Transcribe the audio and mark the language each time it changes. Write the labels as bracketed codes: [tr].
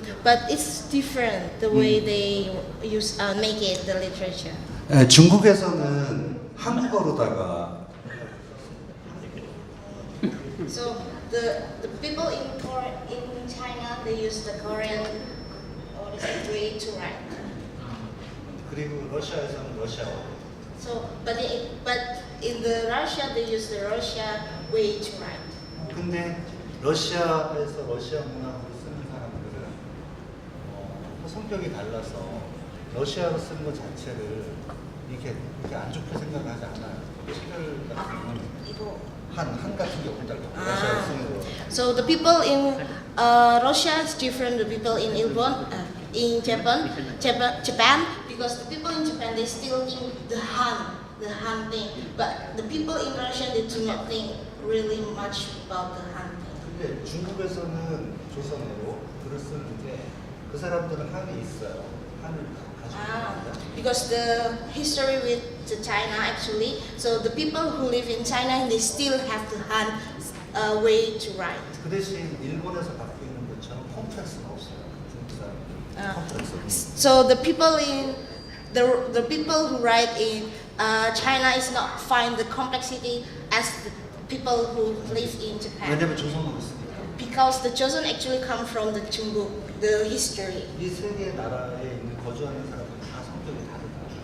[en] but it's different the way they use make it the literature. [ko] 중국에서는 한국어로다가 [en] So the people in China they use the Korean way to write. [ko] 그리고 러시아에서는 러시아어. [en] So but in the Russia they use the Russia way to write. [ko] 근데 러시아에서 러시아 문학을 쓰는 사람들은 성격이 달라서 러시아로 쓰는 것 자체를 이렇게 안 좋게 생각하지 않아요. 시글 같은 경우는 한 같은 경우는 러시아로 쓰는 거. [en] So the people in Russia is different. The people in Japan, because the people in Japan they still think the Han thing, but the people in Russia they do not think really much about the Han thing. [ko] 근데 중국에서는 조선어로 글을 쓰는데 그 사람들은 한이 있어요. 한을 가지고 있습니다. [en] Because the history with the China actually, so the people who live in China they still have the Han way to write. [ko] 그 대신 일본에서 갖고 있는 것처럼 컴플렉스가 없어요. 중국 사람들 컴플렉스. [en] So the people in the people who write in China is not find the complexity as the people who live in Japan. [ko] 왜냐면 조선어로 쓰니까. [en] Because the Joseon actually come from the Chungguk, the history. [ko] 이 세 개의 나라에 있는 거주하는 사람들은 다 성격이 다르다.